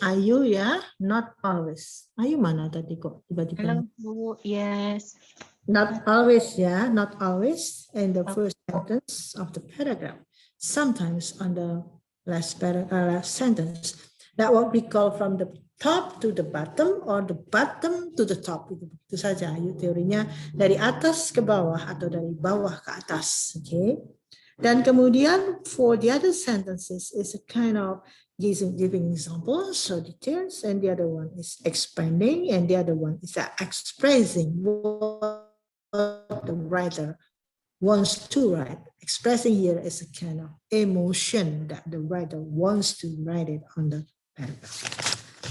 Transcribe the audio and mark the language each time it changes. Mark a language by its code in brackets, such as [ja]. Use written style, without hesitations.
[id] Ayu ya, [en] not always. [id] Ayu mana tadi kok tiba-tiba? [en] Hello, Bu. Yes. Not always [id] ya, [en] not always in the first sentence of the paragraph. Sometimes on the last sentence. That what we call from the top to the bottom or the bottom to the top. [id] Itu saja Ayu teorinya, dari atas ke bawah atau dari bawah ke atas. [en] Okay. [id] Dan kemudian [en] for the other sentences is a kind of giving examples or details, and the other one is expanding, and the other one is expressing what the writer wants to write. Expressing here is a kind of emotion that the writer wants to write it on the paragraph.